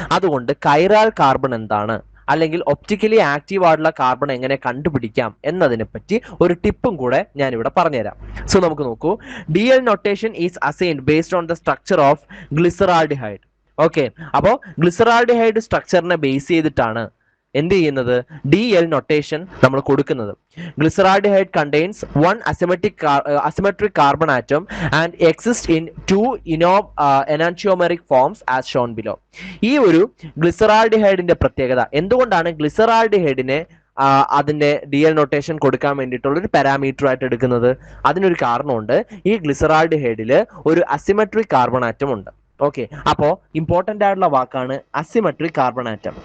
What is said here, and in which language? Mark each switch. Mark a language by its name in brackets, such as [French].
[Malayalam] അതുകൊണ്ട് കൈറാൽ കാർബൺ എന്താണ്, അല്ലെങ്കിൽ ഒപ്റ്റിക്കലി ആക്റ്റീവ് ആയിട്ടുള്ള കാർബൺ എങ്ങനെ കണ്ടുപിടിക്കാം എന്നതിനെ പറ്റി ഒരു ടിപ്പും കൂടെ ഞാൻ ഇവിടെ പറഞ്ഞുതരാം. സോ നമുക്ക് നോക്കൂ. [English] DL notation is assigned based on the structure of glyceraldehyde. [Malayalam] Okay, അപ്പോൾ ഗ്ലിസറാൾഡിഹൈഡ് സ്ട്രക്ചറിനെ ബേസ് ചെയ്തിട്ടാണ് എന്ത് ചെയ്യുന്നത്, DL നൊട്ടേഷൻ നമ്മൾ കൊടുക്കുന്നത്. [English] Glyceraldehyde contains 1 asymmetric carbon atom and exists in 2 enantiomeric forms as shown below. [Malayalam] ഈ ഒരു ഗ്ലിസറാൾഡിഹൈഡിന്റെ പ്രത്യേകത എന്തുകൊണ്ടാണ് ഗ്ലിസറാൾഡിഹൈഡിനെ അതിന്റെ DL നൊട്ടേഷൻ കൊടുക്കാൻ വേണ്ടിയിട്ടുള്ള ഒരു പാരാമീറ്റർ ആയിട്ട് എടുക്കുന്നത്? അതിനൊരു കാരണമുണ്ട്. ഈ ഗ്ലിസറാൾഡിഹൈഡിൽ ഒരു അസിമെട്രിക് കാർബൺ ആറ്റം ഉണ്ട്. ഓക്കെ, അപ്പോൾ ഇമ്പോർട്ടന്റ് ആയിട്ടുള്ള വാക്കാണ് അസിമെട്രിക് കാർബൺ ആറ്റം.